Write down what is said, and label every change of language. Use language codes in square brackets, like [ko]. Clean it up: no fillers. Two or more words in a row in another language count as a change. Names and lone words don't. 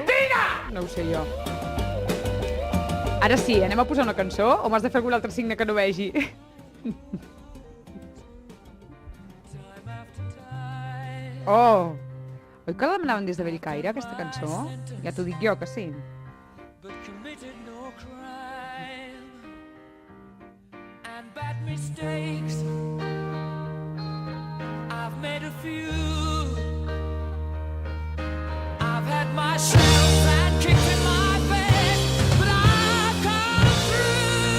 [ca] Mentira! No ho sé jo. Ara sí, anem a posar una cançó o m'has de fer algun altre signe que no vegi? Oh! Oi que la demanaven des de Bellcaire, aquesta cançó? Ja t'ho dic jo, que sí. [en] I've made a few. I've had my shadows and kicked in my face, but I've come through.